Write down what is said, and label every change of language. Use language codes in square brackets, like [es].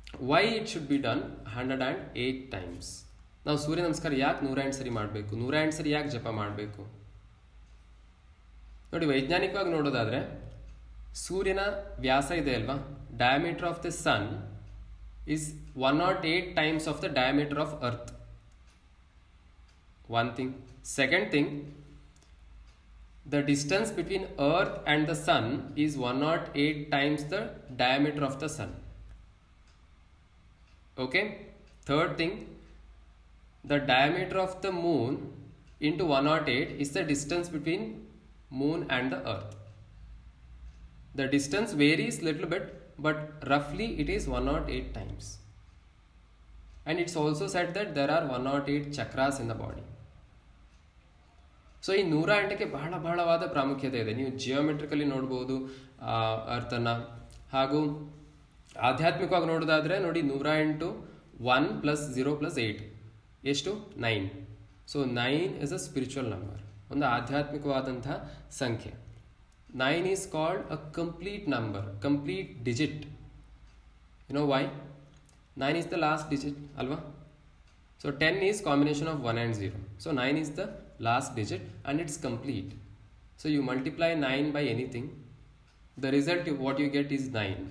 [en] Why it should be done 108 times. [kn] ನಾವು ಸೂರ್ಯ ನಮಸ್ಕಾರ ಯಾಕೆ 108 ಸರಿ ಮಾಡಬೇಕು, 108 ಸರಿ ಯಾಕೆ ಜಪ ಮಾಡಬೇಕು? ನೋಡಿ, ವೈಜ್ಞಾನಿಕವಾಗಿ ನೋಡೋದಾದ್ರೆ ಸೂರ್ಯನ ವ್ಯಾಸ ಇದೆ ಅಲ್ವಾ, [en] Diameter of the sun is 108 times of the diameter of earth. One thing. Second thing, the distance between earth and the sun is 108 times the diameter of the sun. Okay. Third thing, the diameter of the moon into 108 is the distance between moon and the earth. The distance varies little bit, but roughly it is 108 times. And it's also said that there are 108 chakras in the body. [kn] So ಈ 108ಕ್ಕೆ ಬಹಳವಾದ ಪ್ರಾಮುಖ್ಯತೆ ಇದೆ. ನೀವು ಜಿಯೋಮೆಟ್ರಿಕಲಿ ನೋಡ್ಬೋದು ಅರ್ಥನ. ಹಾಗೂ ಆಧ್ಯಾತ್ಮಿಕವಾಗಿ ನೋಡೋದಾದ್ರೆ ನೋಡಿ, 108 1 + 0 + 8 ಎಷ್ಟು? 9. [en] so 9 is a spiritual number, [kn] ಒಂದು ಆಧ್ಯಾತ್ಮಿಕವಾದಂತಹ ಸಂಖ್ಯೆ. [en] 9 is called a complete number, complete digit. You know why? 9 is the last digit, alva? So 10 is combination of 1 and 0. So 9 is the last digit and it's complete. So you multiply 9 by anything, the result what you get is 9.